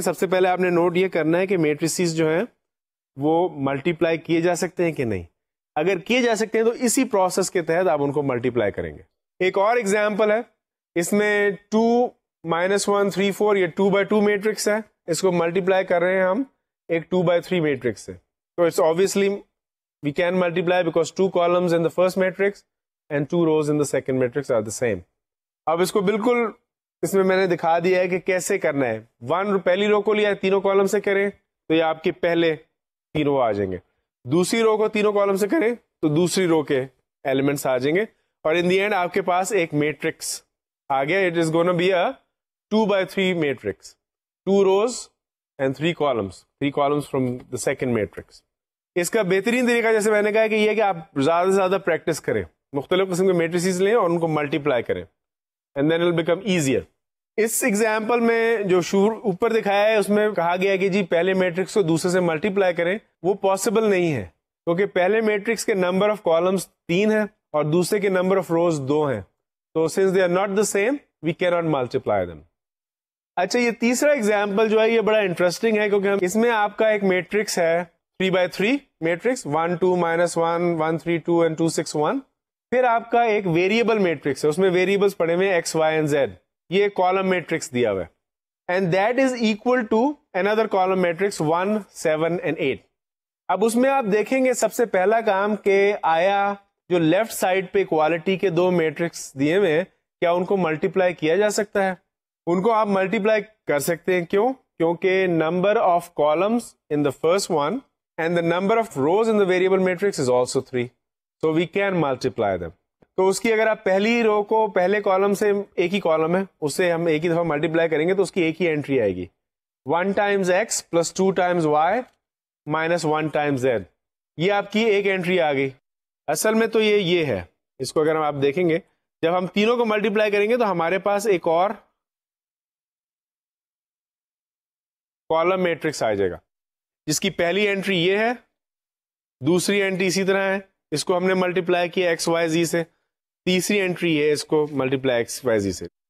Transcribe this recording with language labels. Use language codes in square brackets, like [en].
[ur] سب سے پہلے آپ نے نوٹ یہ کرنا ہے کہ میٹریسیز جو ہیں وہ ملٹیپلائی کیے جا سکتے ہیں کہ نہیں. اگر کیے جا سکتے ہیں تو اسی پروسیس کے تحت آپ ان کو ملٹیپلائی کریں گے. ایک اور ایگزامپل ہے, اس میں 2 -1 3 4 یہ 2x2 میٹرکس ہے, اس کو ملٹیپلائی کر رہے ہیں ہم ایک 2x3 میٹرکس ہے. [en] تو it's obviously we can multiply because 2 columns in the first matrix and 2 rows in the second matrix are the same. [ur] اب اس کو بالکل اس میں نے دکھا دیا ہے کہ کیسے کرنا ہے. 1 پہلی رو کو لیا تینوں کالم سے کریں تو یہ آپ کے پہلے تینوں آ جائیں گے. دوسری رو کو تینوں کالم سے کریں تو دوسری رو کے ایلیمنٹس آ جائیں گے, اور ان دی اینڈ آپ کے پاس ایک میٹرکس آ گیا. [en] It is gonna be a 2x3 matrix, 2 rows and 3 columns, 3 columns from the second matrix. [ur] اس کا بہترین طریقہ جیسے میں نے کہا کہ یہ ہے کہ آپ زیادہ سے زیادہ پریکٹس کریں, مختلف قسم کے میٹریسز لیں اور ان کو ملٹیپلائی کریں, [en] and then it will become easier. [ur] اس example میں جو اوپر دکھایا ہے اس میں کہا گیا کہ جی پہلے میٹرکس کو دوسرے سے ملٹیپلائی کریں. وہ پاسبل نہیں ہے کیونکہ پہلے میٹرکس کے نمبر آف کالمس 3 ہیں اور دوسرے کے نمبر آف روز 2 ہیں. [en] تو since they are not the same, we cannot multiply them. [ur] اچھا, یہ تیسرا ایگزامپل جو ہے یہ بڑا انٹرسٹنگ ہے کیونکہ اس میں آپ کا ایک میٹرکس ہے 3x3 میٹرکس 1 2 -1 1 3 2 and 2 6 1. پھر آپ کا ایک ویریبل میٹرکس ہے, اس میں ویریبلس پڑے ہوئے x y and z. [en] یہ column matrix دیا ہوا ہے, and that is equal to another column matrix 1 7 and 8. [ur] اب اس میں آپ دیکھیں گے سب سے پہلا کام کہ آیا جو لیفٹ سائڈ پہ اکوالٹی کے 2 میٹرکس دیے ہوئے ہیں کیا ان کو ملٹیپلائی کیا جا سکتا ہے؟ ان کو آپ ملٹیپلائی کر سکتے ہیں. کیوں؟ کیونکہ [en] Number of columns in the first one and the number of rows in the variable matrix is also 3, so we can multiply them. [ur] تو اس کی اگر آپ پہلی رو کو پہلے کالم سے ایک ہی کالم ہے اس سے ہم ایک ہی دفعہ ملٹیپلائی کریں گے تو اس کی ایک ہی انٹری آئے گی [en] 1 times x plus 2 times y minus 1 times z. [ur] یہ آپ کی ایک انٹری آ گئی. اصل میں تو یہ ہے, اس کو اگر آپ دیکھیں گے جب ہم تینوں کو ملٹیپلائی کریں گے تو ہمارے پاس ایک اور کالم میٹرکس آ جائے گا جس کی پہلی انٹری یہ ہے, دوسری انٹری اسی طرح ہے, اس کو ہم نے ملٹیپلائی کیا ایکس وائی زی سے, تیسری انٹری ہے اس کو ملٹیپلائی ایکس وائی زی سے.